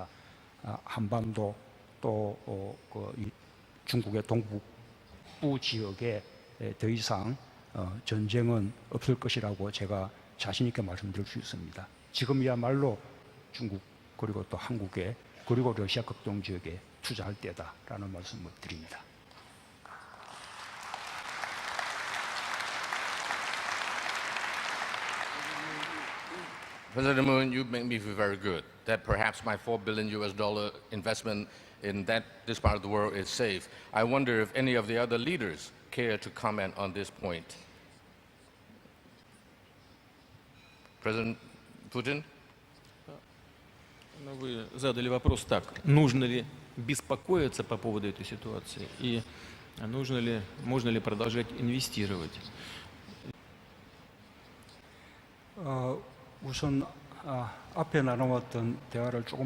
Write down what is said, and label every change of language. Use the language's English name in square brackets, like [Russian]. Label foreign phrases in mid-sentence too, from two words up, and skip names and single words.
[Korean] 한반도 또 중국의 동북부 지역에 더 이상 전쟁은 없을 것이라고 제가 자신 있게 말씀드릴 수 있습니다. 지금이야말로 중국 그리고 또 한국에 그리고 러시아 극동 지역에 투자할 때다라는 말씀을 드립니다. [English] President Moon, you make me feel very good that perhaps my $4 billion investment in this part of the world is safe. I wonder if any of the other leaders care to comment on this point. President Putin? [Russian] Ну, вы задали вопрос так. Нужно ли беспокоиться по поводу этой ситуации? И можно ли продолжать инвестировать? [Korean] 우선 앞에 나눠왔던 대화를 조금만